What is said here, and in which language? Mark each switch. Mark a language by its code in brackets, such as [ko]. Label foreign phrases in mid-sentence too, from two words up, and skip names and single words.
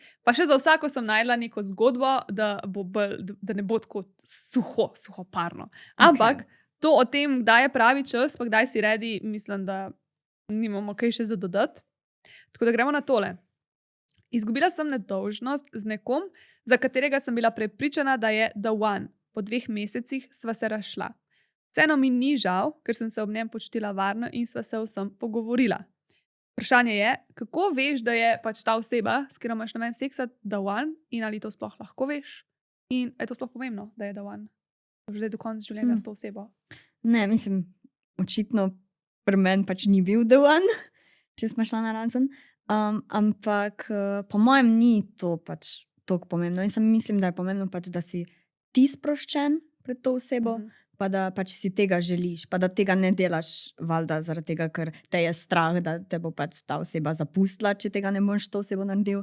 [sl] Pa še za vsako sem našla neko zgodbo, da ne bo tako suho parno. Ampak to o tem, kdaj je pravi čas, pa kdaj si ready, mislim, da nimamo kaj še za dodati. Tako da gremo na tole. Izgubila sem nedolžnost z nekom, za katerega sem bila prepričana, da je [en] the one. [sl] Po 2 mesecih sva se razšla. Vseeno mi ni žal, ker sem se ob njem počutila varno in sva se vsem pogovorila. Vprašanje je, kako veš, da je pač ta oseba, s katero imaš namen seksati, [en] the one, [sl] in ali to sploh lahko veš? In je to sploh pomembno, da je [en] the one? [sl] Že do konca življenja s to osebo? Ne, mislim, očitno pri meni pač ni bil [en] the one, [sl] če smo šla na razen. Ampak po mojem ni to pač toliko pomembno. In sem mislim, da je pomembno pač, da si ti sproščen pred to osebo, pa da pač si tega želiš, pa da tega ne delaš, valjda, zaradi tega, ker te je strah, da te bo pač ta oseba zapustila, če tega ne boš to osebo naredil.